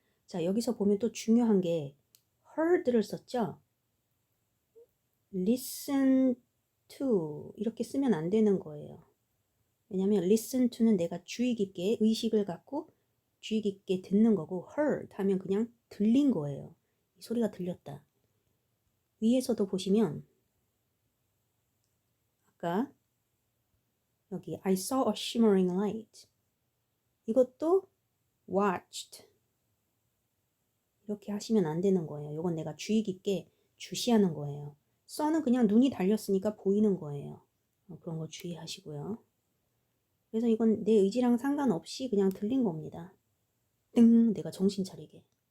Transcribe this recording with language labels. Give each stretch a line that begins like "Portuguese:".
Korean: 자, 여기서 보면 또 중요한 게 heard를 썼죠. listen to 이렇게 쓰면 안 되는 거예요. 왜냐면 listen to는 내가 주의 깊게 의식을 갖고 주의 깊게 듣는 거고 heard 하면 그냥 들린 거예요. 이 소리가 들렸다. 위에서도 보시면 아까 여기
English: I saw a shimmering light.
Korean: 이것도 watched. 이렇게 하시면 안 되는 거예요. 이건 내가 주의 깊게 주시하는 거예요. saw는 그냥 눈이 달렸으니까 보이는 거예요. 그런 거 주의하시고요. 그래서 이건 내 의지랑 상관없이 그냥 들린 겁니다. 땡! 내가 정신 차리게.